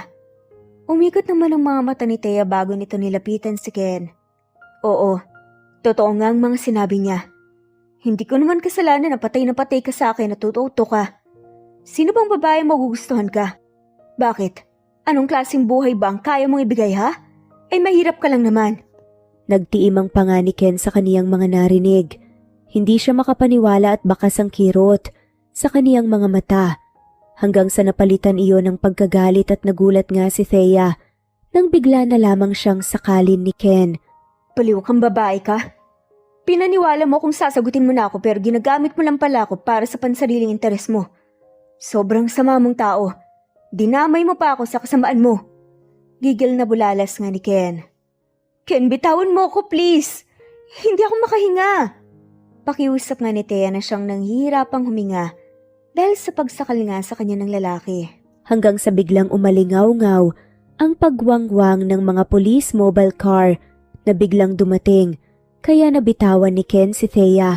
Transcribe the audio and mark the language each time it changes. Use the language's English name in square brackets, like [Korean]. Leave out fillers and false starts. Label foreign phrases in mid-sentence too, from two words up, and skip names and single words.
[Filipino] Umikot naman ang mga mata ni Thea bago nito nilapitan si Ken. Oo, totoo nga ang mga sinabi niya. Hindi ko naman kasalanan na patay ka sa akin at tututo ka. Sino bang babae magugustuhan ka? Bakit? Anong klaseng buhay ba ang kaya mong ibigay, ha? Ay mahirap ka lang naman. Nagtiimang pa nga ni Ken sa kaniyang mga narinig. Hindi siya makapaniwala at bakas ang kirot sa kaniyang mga mata. Hanggang sa napalitan iyon ng pagkagalit at nagulat nga si Thea nang bigla na lamang siyang sakalin ni Ken. Baliw kang babae ka? Pinaniwala mo kung sasagutin mo na ako pero ginagamit mo lang pala ako para sa pansariling interes mo. Sobrang sama mong tao. Dinamay mo pa ako sa kasamaan mo. Gigil na bulalas nga ni Ken. Ken, bitawan mo ako please. Hindi ako makahinga. Pakiusap nga ni Thea na siyang nanghihirapang huminga dahil sa pagsakal nga sa kanya ng lalaki. Hanggang sa biglang umalingaw-ngaw ang pagwangwang ng mga [English] police mobile car [Filipino] na biglang dumating kaya nabitawan ni Ken si Thea.